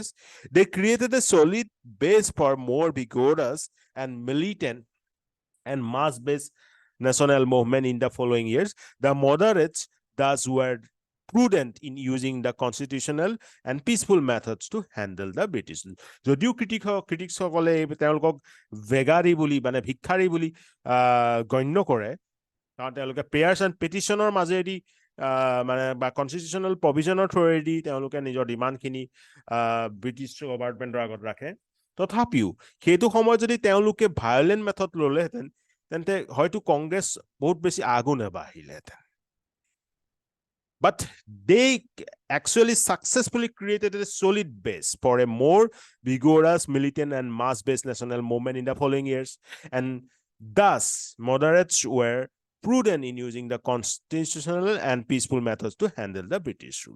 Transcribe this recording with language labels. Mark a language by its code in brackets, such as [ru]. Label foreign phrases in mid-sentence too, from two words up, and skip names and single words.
[en] They created a solid base for more vigorous and militant and mass-based national movement in the following years. The moderates thus were prudent in using the constitutional and peaceful methods to handle the British. [as] যদিও criticsসকলে তেওঁলোকক ভেগাৰী বুলি মানে ভিক্ষাৰী বুলি গণ্য কৰে, কাৰণ তেওঁলোকে [en] prayers and petitioner [as] মাজেদি মানে বা [en] constitutional provision [as] থ্ৰুৱেদি তেওঁলোকে নিজৰ ডিমাণ্ডখিনি [en] British government [as] আগত ৰাখে। তথাপিও সেইটো সময়ত যদি তেওঁলোকে [en] violent method [as] ল'লেহেঁতেন তেন্তে হয়তো কংগ্ৰেছ বহুত বেছি আগু নাবাঢ়িলেহেঁতেন। [en] But they actually successfully created a solid base for a more vigorous militant and mass-based national movement in the following years. And thus, moderates were prudent in using the constitutional and peaceful methods to handle the British rule.